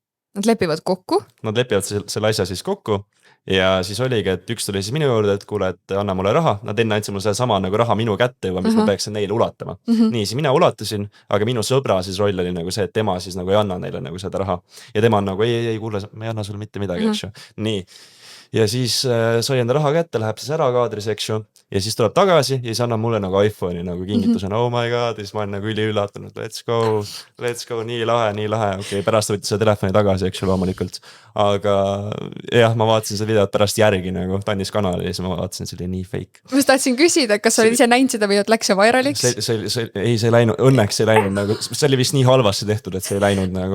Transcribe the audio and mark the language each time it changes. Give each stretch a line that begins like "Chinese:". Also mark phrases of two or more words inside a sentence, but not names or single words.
Estonian: Nad lepivad selle asja siis kokku ja siis oligi, et üks tuli siis minu juurde, et kuule, et anna mulle raha, nad enne andsid mulle sama nagu raha minu kätte juba, mis ma peaksin neile ulatama. Nii, siis mina ulatasin, aga minu sõbra siis roll oli nagu see, et tema siis nagu ei anna neile nagu seda raha. Ja tema on nagu ei, kuule, ma ei anna sulle mitte midagi, eks ju. Nii. Ja siis sai enda raha kätte, läheb siis ära kaadris, eks ju. Ja siis tuleb tagasi ja siis annab mulle nagu iPhone'i nagu kingitusena,
English: oh my god,
Estonian: ja siis ma olen nagu üllatunud,
English: let's go,
Estonian: nii lahe, okei, pärast võttis seda telefoni tagasi, eks ju, loomulikult. Aga jah, ma vaatasin seda videot pärast järgi nagu Tannis kanali ja siis ma vaatasin, see oli nii fake. Ma tahtsin küsida, kas sa olid ise näinud seda videot, läks see vairaliks? See ei läinud, õnneks ei läinud nagu, see oli vist nii halvasti tehtud, et see ei läinud nagu.